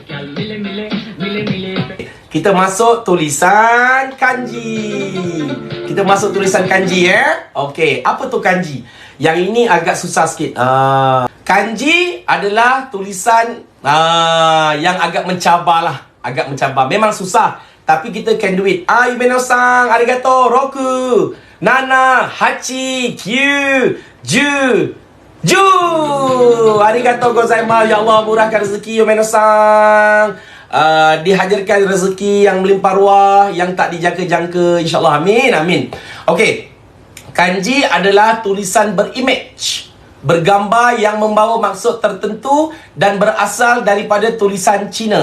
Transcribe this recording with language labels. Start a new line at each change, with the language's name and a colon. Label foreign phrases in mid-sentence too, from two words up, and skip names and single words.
Malay: Kita masuk tulisan kanji. Okey, apa tu kanji? Yang ini agak susah sikit. Kanji adalah tulisan yang agak mencabar lah. Memang susah, tapi kita
English: can do it.
Japanese: Ibeno-san, arigato, roku, nana, hachi, kyu, ju. Arigato gozaimasu.
Malay: Ya Allah, murahkan rezeki Ibeno-san. dihadirkan rezeki yang melimpah ruah, yang tak dijangka-jangka, insyaAllah. Amin, amin. Okey, kanji adalah tulisan berimage, bergambar yang membawa maksud tertentu dan berasal daripada tulisan Cina.